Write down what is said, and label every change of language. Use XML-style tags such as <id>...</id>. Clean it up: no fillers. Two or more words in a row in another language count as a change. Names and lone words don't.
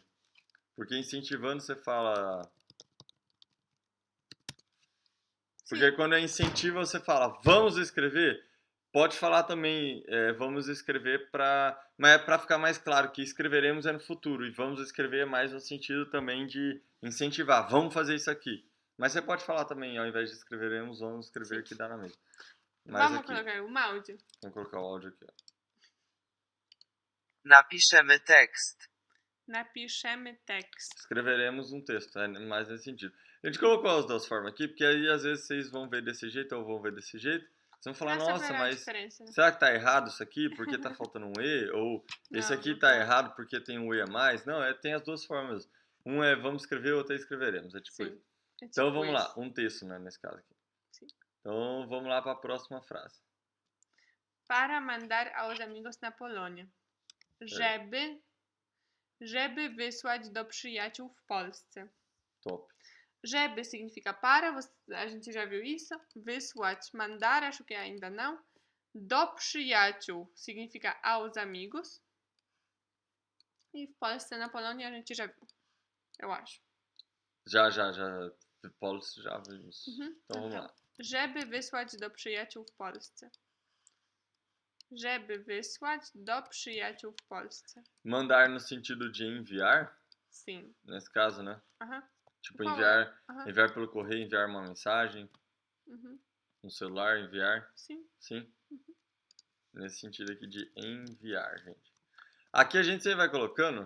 <pt>Porque incentivando você fala... Porque quando é incentivo você fala, vamos escrever, pode falar também, vamos escrever para... Mas é para ficar mais claro que escreveremos é no futuro e vamos escrever é mais no sentido também de incentivar, vamos fazer isso aqui. Mas você pode falar também, ao invés de escreveremos, vamos escrever que dá na mesma. Mas Vamos aqui, colocar um áudio. vamos colocar o áudio aqui, ó.</pt> <pl>Napiszemy tekst. Napiszemy tekst.</pl> <pt>Escreveremos um texto, é mais nesse sentido. A gente colocou as duas formas aqui, porque aí às vezes vocês vão ver desse jeito ou vão ver desse jeito. Vocês vão falar, nossa, mas diferença, né? será que tá errado isso aqui? Porque tá faltando um E? Ou esse aqui tá errado porque tem um E a mais? Não, tem as duas formas. Um é vamos escrever, outro é escreveremos. É tipo isso. Então vamos lá, um texto, né, nesse caso aqui. Sim. Então vamos lá para a próxima frase. Para mandar aos amigos na Polônia.</pt> <pl>Żeby wysłać do przyjaciół w Polsce.</pl> <pt>Top. Żeby significa para, a gente já viu isso. Wysłać, mandar, acho que ainda não.</pt> <pl>Do przyjaciół</pl> <pt>significa aos amigos. E</pt> <pl>w Polsce,</pl> <pt>na Polônia, a gente já viu. Eu acho. Já.</pt> <pl>W Polsce</pl> <pt>já vimos. Então vamos lá.</pt> <pl>Żeby wysłać do przyjaciół w Polsce. Żeby wysłać do przyjaciół w Polsce.</pl> <pt>Mandar no sentido de enviar, Sim. nesse caso, né? Aham. Tipo, Qual enviar, Aham. enviar pelo correio, enviar uma mensagem, Uhum. no celular, enviar. Sim. Sim? Nesse sentido aqui de enviar, gente. Aqui a gente sempre vai colocando.</pt>